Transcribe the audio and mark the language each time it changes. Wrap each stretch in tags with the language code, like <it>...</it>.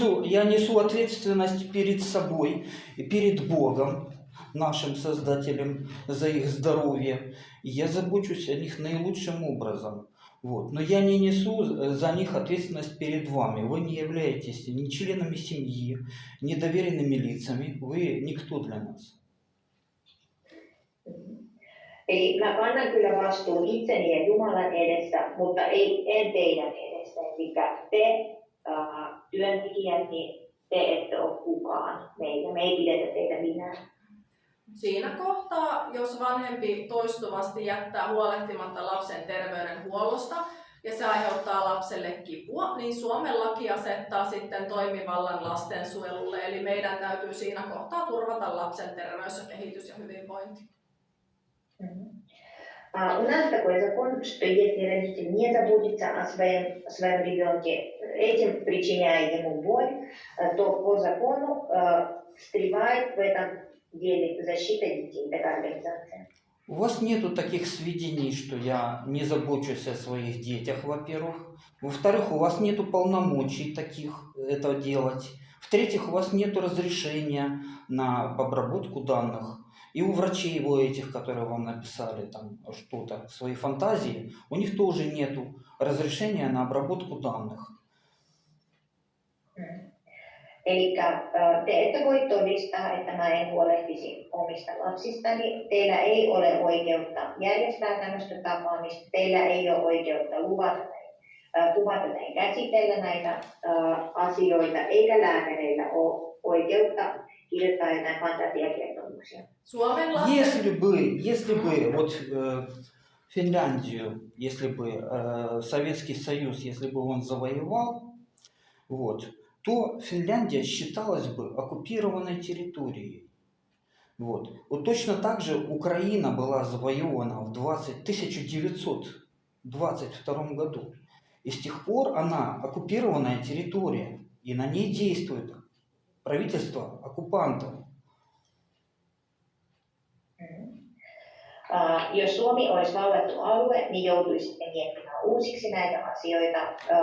<ru>Я несу ответственность перед собой и перед Богом, нашим Создателем, за их здоровье. И я забочусь о них наилучшим образом. Вот. Но я не несу за них ответственность перед вами. Вы не являетесь ни членами семьи, ни доверенными лицами. Вы никто для нас.</ru> <fi>Eli mä kannan kyllä vastuun itseni ja Jumalan edessä, mutta en teidän edessä. Eli te työntekijät, niin te ette ole kukaan meitä. Me ei pidetä teitä minään. Siinä kohtaa, jos vanhempi toistuvasti jättää huolehtimatta lapsen terveydenhuollosta ja se aiheuttaa lapselle kipua, niin Suomen laki asettaa sitten toimivallan lastensuojelulle. Eli meidän täytyy siinä kohtaa turvata lapsen terveys ja kehitys ja hyvinvointi.</fi> <ru>У нас такой закон, что если родитель не заботится о своем ребенке, этим причиняя ему боль, то по закону встревает в этом деле защита детей, такая организация. У вас нету таких сведений, что я не забочусь о своих детях, во-первых. Во-вторых, у вас нету полномочий таких это делать. В-третьих, у вас нету разрешения на обработку данных. И у врачей его этих, которые вам написали там что-то, свои фантазии, у них тоже нету разрешения на обработку данных.</ru> <fi>Eli te ette voi todistaa, että mä en huolehtisi omista lapsistani. Teillä ei ole oikeutta järjestää tämmöistä tapaamista. Teillä ei ole oikeutta kuvata tai käsitellä näitä asioita, eikä lääkäreillä ole oikeutta kirjoittaa jotain fantasiakertomuksia.</fi> <ru>Если бы вот Финляндию, если бы Советский Союз, если бы он завоевал, вот, то Финляндия считалась бы оккупированной территорией. Вот. Вот точно так же Украина была завоевана в 1922 году. И с тех пор она оккупированная территория, и на ней действует правительство оккупантов.</ru> <fi>Jos Suomi olisi vallattu alue, niin joutuisitte miettimään uusiksi näitä asioita.</fi>